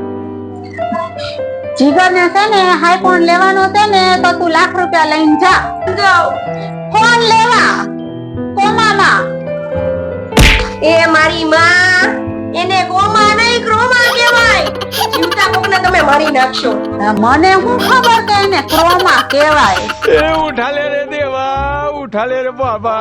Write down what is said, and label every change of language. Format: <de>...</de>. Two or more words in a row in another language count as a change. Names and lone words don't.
<gu>જીગર ને છે ને આઈફોન લેવાનો છે ને તો તું ₹1,00,000 લઈને જા. જાઓ. ફોન લેવા કોમામાં. એ મારી માં, એને ગોમા નહીં ક્રોમા કહેવાય. જીવતા કોકને તમે મારી નાખશો. મને શું ખબર કે એને ક્રોમા કહેવાય.</gu> <hi>उठा ले रे देवा, उठा ले रे बाबा।</hi>